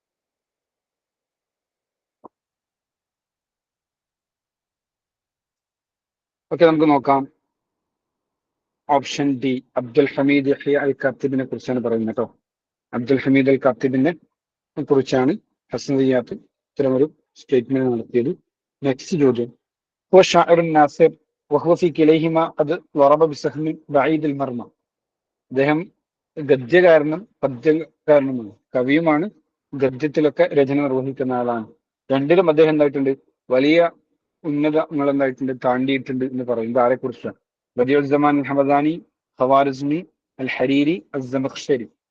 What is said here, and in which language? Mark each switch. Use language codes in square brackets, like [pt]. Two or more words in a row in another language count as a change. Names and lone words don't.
[ml] ഓക്കെ, നമുക്ക് നോക്കാം. ഓപ്ഷൻ ഡി, അബ്ദുൽ ഹമീദ് യഹ്യ അൽ കാത്തിബിനെ കുറിച്ചാണ് പറയുന്നത് കേട്ടോ. അബ്ദുൽ ഹമീദ് അൽ കാത്തിബിനെ കുറിച്ചാണ് ഹസ്സനിയ്യാത്ത് ഇത്തരമൊരു സ്റ്റേറ്റ്മെന്റ് നടത്തിയത്. നെക്സ്റ്റ് ചോദ്യം. [ar] هو شاعر ناصر وهو في كليهما قد ضرب بسهم بعيد المرمى. [ml] അദ്ദേഹം ഗദ്യകാരനും പദ്യകാരനുമാണ്. കവിയുമാണ്, ഗദ്യത്തിലൊക്കെ രചന നിർവഹിക്കുന്ന ആളാണ്. രണ്ടിലും അദ്ദേഹം എന്തായിട്ടുണ്ട്, വലിയ ഉന്നതങ്ങൾ എന്തായിട്ടുണ്ട്, താണ്ടിയിട്ടുണ്ട് എന്ന് പറയുന്നത് ആരെ കുറിച്ചാണ്? ബദിഉൽ സമാൻ അൽ ഹമദാനി, ഖവാരിസ്മി, അൽ ഹരീരി, അസ്സമഖ്ശരി.